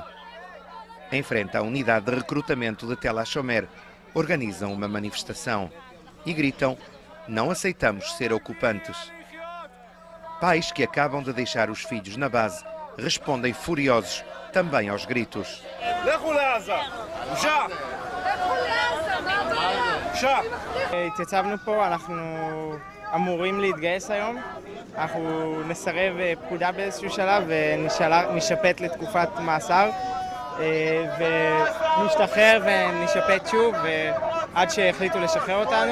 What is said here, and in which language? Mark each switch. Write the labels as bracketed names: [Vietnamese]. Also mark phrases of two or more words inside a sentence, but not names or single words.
[Portuguese] Em frente à unidade de recrutamento de Tel HaShomer, organizam uma manifestação e gritam: não aceitamos ser ocupantes. Pais que acabam de deixar os filhos na base respondem furiosos também aos gritos. [Hebrew] התייצבנו פה, אנחנו אמורים להתגייס היום. אנחנו נסרב פקודה באיזשהו שלב ונשפט לתקופת מאסר. ונשתחרר ונשפט שוב עד שהחליטו לשחרר אותנו.